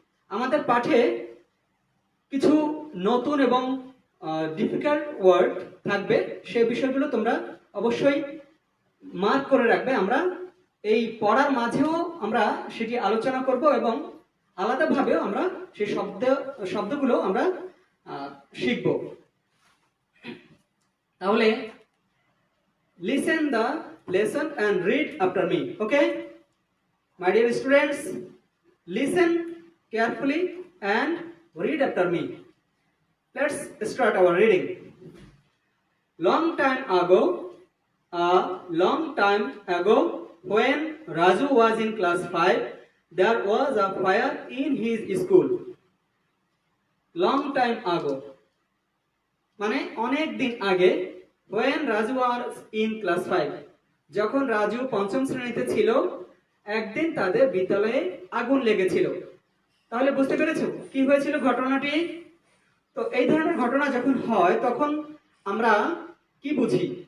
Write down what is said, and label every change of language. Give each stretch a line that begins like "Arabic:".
Bangla: আমাদের পাঠে কিছু নতুন এবং ডিফিকাল্ট ওয়ার্ড থাকবে, সে বিষয়গুলো তোমরা অবশ্যই মার্ক করে রাখবে। আমরা এই পড়ার মাঝেও আমরা সেটি আলোচনা করব এবং আলাদাভাবেও আমরা সেই শব্দগুলো আমরা শিখব।
English: তাহলে listen the lesson and read after me. Okay, my dear students, listen carefully and read after me. Let's start our reading. Long time ago, a long time ago, when Raju was in class 5, there was a fire in his school. Long time ago
Bangla: মানে অনেক দিন আগে।
English: when Raju was in class 5,
Bangla: যখন রাজু পঞ্চম শ্রেণীতে ছিল, একদিন তাদের বিদ্যালয়ে আগুন লেগেছিল। তাহলে বুঝতে পেরেছো কি হয়েছিল ঘটনাটি? তো এই ধরনের ঘটনা যখন হয় তখন আমরা কি বুঝি?